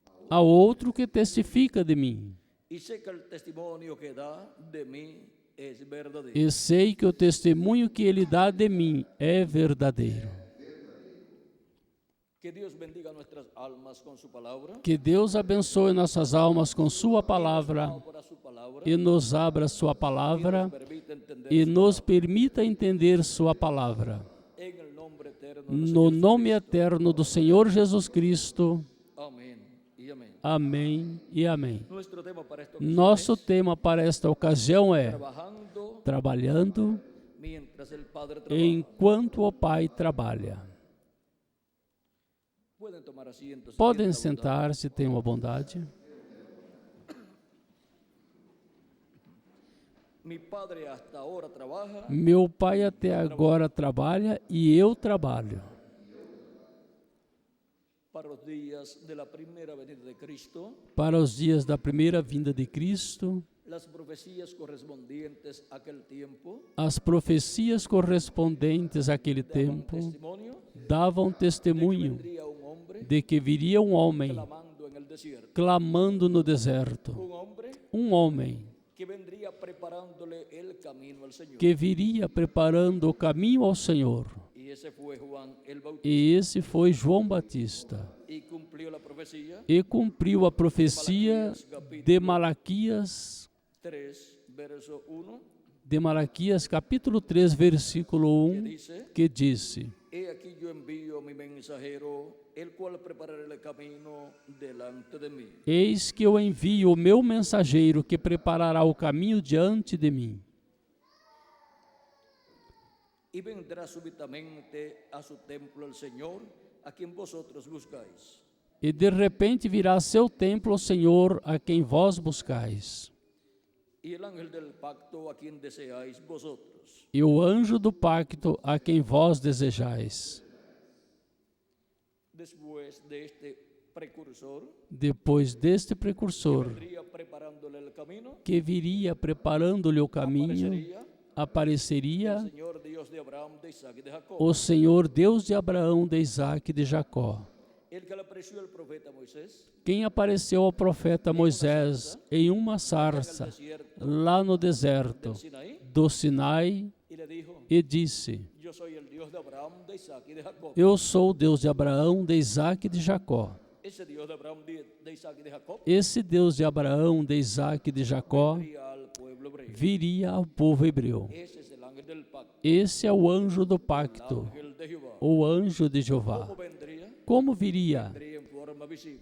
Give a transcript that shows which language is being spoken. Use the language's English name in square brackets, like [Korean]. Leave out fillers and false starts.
[Portuguese] Há outro que testifica de mim. [Spanish] Y sé que el testimonio que da de mí es verdadero. [Portuguese] E sei que o testemunho que ele dá de mim é verdadeiro. [Spanish] Que Dios bendiga nuestras almas con su palabra. [Portuguese] Que Deus abençoe nossas almas com sua palavra [Spanish] Abra su palabra [Portuguese] e nos abra sua palavra [Spanish] permita entender [Portuguese] e nos permita entender sua palavra. [Spanish] en el nombre eterno del [Portuguese] No [Spanish] Señor [Portuguese] nome [Spanish] Jesucristo. [Portuguese] eterno do Senhor Jesus Cristo. [Spanish] Amén y amén. [Portuguese] Amém e amém. [Spanish] Nuestro tema para esta ocasión [Portuguese] Nosso [Spanish] es [Portuguese] tema para esta ocasião é [Spanish] trabajando [Portuguese] trabalhando [Spanish] mientras el Padre trabaja. [Portuguese] enquanto o Pai trabalha. [Spanish] Pueden tomar asiento. si [Portuguese] Podem [Spanish] tienen la bondad. [Portuguese] sentar-se, tenham a bondade. [Spanish] Mi padre hasta ahora trabaja [Portuguese] Meu pai até agora trabalha e eu trabalho [Spanish] para los días de la primera venida de Cristo, [Portuguese] para os dias da primeira vinda de Cristo. [Spanish] las profecías correspondientes a aquel tiempo [Portuguese] As profecias correspondentes àquele tempo [Spanish] testimonio [Portuguese] davam testemunho [Spanish] vendría un hombre [Portuguese] de que viria um homem [Spanish] clamando en el desierto, [Portuguese] clamando no deserto, [Spanish] un hombre [Portuguese] um homem [Spanish] que vendría preparándole el camino al Señor. [Portuguese] que viria preparando o caminho ao Senhor. [Spanish] Y ese fue Juan el Bautista. [Portuguese] E esse foi João Batista. [Spanish] Y cumplió la profecía [Portuguese] E cumpriu a profecia de Malaquias, [Spanish] 3, verso 1, [Portuguese] de Malaquias capítulo 3, versículo 1, [Spanish] dice: [Portuguese] que disse: [Spanish] He aquí yo envío mi mensajero, el cual preparará el camino delante de mí. [Portuguese] Eis que eu envio o meu mensageiro que preparará o caminho diante de mim. [Spanish] Y vendrá súbitamente a su templo el Señor, a quien vosotros buscáis. [Portuguese] E de repente virá a seu templo o Senhor, a quem vós buscais. [Spanish] Y el ángel del pacto, a quien deseáis vosotros. [Portuguese] E o anjo do pacto, a quem vós desejais. [Spanish] Después de este precursor, [Portuguese] Depois deste precursor, [Spanish] vendría preparándole el camino, [Portuguese] que viria preparando-lhe o caminho, [Spanish] aparecería [Portuguese] apareceria [Spanish] el Señor Dios de Abraham, de Isaac y de Jacob. [Portuguese] o Senhor Deus de Abraão, de Isaac e de Jacó. [Spanish] El que le apareció al profeta Moisés [Portuguese] Quem apareceu ao profeta Moisés em uma sarça, lá no deserto [Spanish] del Sinaí, [Portuguese] do Sinai, [Spanish] y le dijo: [Portuguese] e disse: [Spanish] Yo soy el Dios de Abraham, de Isaac y de Jacob. [Portuguese] Eu sou o Deus de Abraão, de Isaac e de Jacó. [Spanish] Ese Dios de Abraham, de Isaac y de Jacob, [Portuguese] Esse Deus de Abraão, de Isaac e de Jacó, [Spanish] vendría al pueblo hebreo. [Portuguese] viria ao povo hebreu. [Spanish] Ese es el ángel del pacto, [Portuguese] Esse é o anjo do pacto, [Spanish] ángel de Jehová. [Portuguese] o anjo de Jeová. [Spanish] ¿Cómo vendría? [Portuguese] Como viria? [Spanish] Vendría en forma visible.